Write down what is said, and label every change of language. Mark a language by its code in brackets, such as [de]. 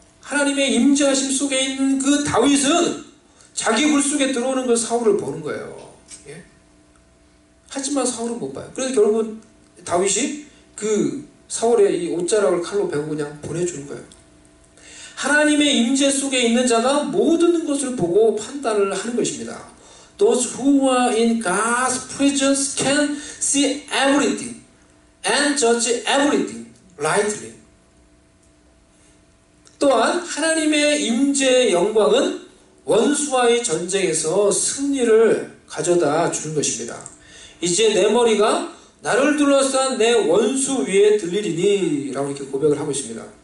[ko] 하나님의 임재하심 속에 있는 그 다윗은 자기 굴 속에 들어오는 그 사울을 보는 거예요. 예? 하지만 사울은 못 봐요. 그래서 결국은 다윗이 그 사울의 이 옷자락을 칼로 베고 그냥 보내주는 거예요. 하나님의 임재 속에 있는 자가 모든 것을 보고 판단을 하는 것입니다. [en] Those who are in God's presence can see everything and judge everything rightly. [ko] 또한 하나님의 임재의 영광은 원수와의 전쟁에서 승리를 가져다 주는 것입니다. 이제 내 머리가 나를 둘러싼 내 원수 위에 들리리니 라고 이렇게 고백을 하고 있습니다.